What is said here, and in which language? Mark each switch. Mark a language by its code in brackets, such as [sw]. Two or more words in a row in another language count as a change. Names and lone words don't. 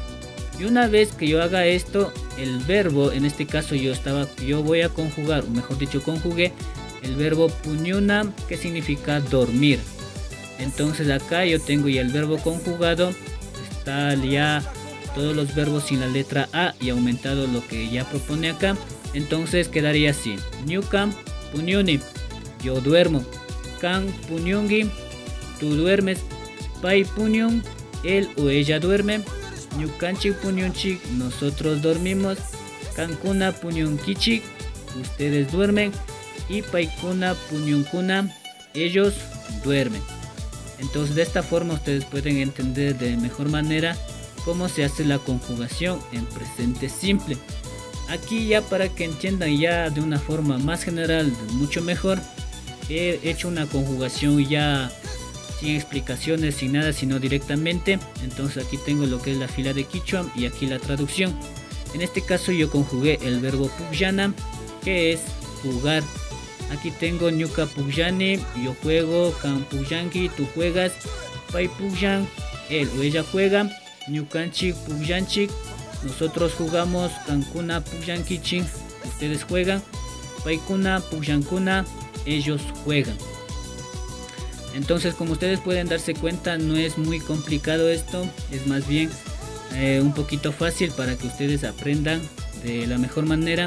[es] Y una vez que yo haga esto, el verbo, en este caso yo voy a conjugar, o mejor dicho conjugué el verbo puñuna, que significa dormir. Entonces acá yo tengo ya el verbo conjugado, está ya todos los verbos sin la letra A y aumentado lo que ya propone acá. Entonces quedaría así: [qu] ñuka puñuni, [es] yo duermo. [qu] Kan puñungi, [es] tú duermes. [qu] Pai puñun, [es] él o ella duerme. [qu] Ñukanchik puñunchik, [es] nosotros dormimos. [qu] Kankuna puñunkichik, [es] ustedes duermen. Y [qu] paikuna puñunkuna, [es] ellos duermen. Entonces de esta forma ustedes pueden entender de mejor manera cómo se hace la conjugación en presente simple. Aquí ya para que entiendan ya de una forma más general, mucho mejor, he hecho una conjugación ya sin explicaciones, sin nada, sino directamente. Entonces aquí tengo lo que es la fila de Quichua y aquí la traducción. En este caso yo conjugué el verbo pugyana, que es jugar. Aquí tengo [qu] ñuka pugyani, [es] yo juego. [qu] Kan pugyanki, [es] tú juegas. [qu] Pai pugyan, [es] él o ella juega. [qu] Ñukanchik pugyanchik, [es] nosotros jugamos. [qu] Kankuna pugyankichik, [es] ustedes juegan. [qu] Paikuna pugyankuna, [es] ellos juegan. Entonces, como ustedes pueden darse cuenta, no es muy complicado esto, es más bien un poquito fácil para que ustedes aprendan de la mejor manera.